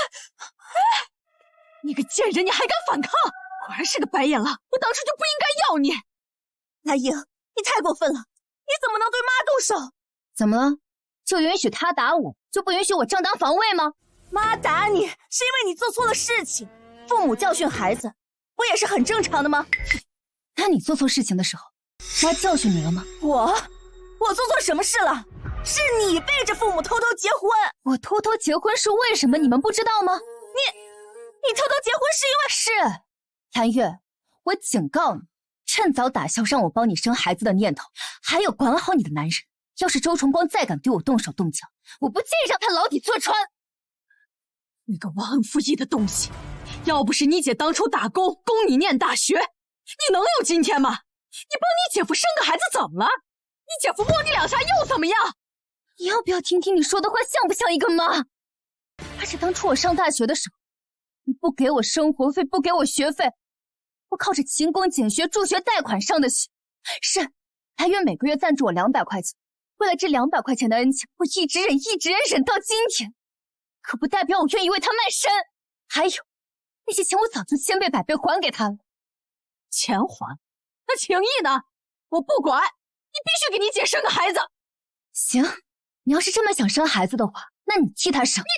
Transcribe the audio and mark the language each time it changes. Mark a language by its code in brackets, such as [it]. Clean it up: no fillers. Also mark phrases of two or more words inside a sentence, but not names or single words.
[zh] 你個賤人，你還敢反抗？果然是個白眼狼，我當初就不應該要你。藍瑩，你太過分了，你怎麼能對媽動手？怎麼了？就允許他打我，就不允許我正當防衛嗎？媽打你是因為你做錯了事情，父母教訓孩子，不也是很正常的嗎？那你做錯事情的時候，媽教訓你了嗎？我做錯什麼事了？是你背着父母偷偷結婚。我偷偷結婚是為什麼？你們不知道嗎？你偷偷結婚是因為…… 是，藍月，我警告你，趁早打消讓我幫你生孩子的念頭，還有管好你的男人。要是周崇光再敢對我動手動腳，我不介意讓他牢底坐穿。你個忘恩負義的東西，要不是你姐當初打工供你念大學，你能有今天嗎？你幫你姐夫生個孩子怎麼了？你姐夫摸你兩下又怎麼樣？你要不要聽聽你說的話像不像一個媽？而且當初我上大學的時候，你不給我生活費，不給我學費，我靠着勤工儉學助學貸款上的學。是，藍月每個月贊助我200塊錢。為了這200 塊錢的恩情，我一直忍到今天，可不代表我願意為他賣身。還有，那些錢我早就千倍百倍還給他了。錢還？那情誼呢？我不管，你必須給你姐生個孩子。行，你要是這麼想生孩子的話，那你替他生。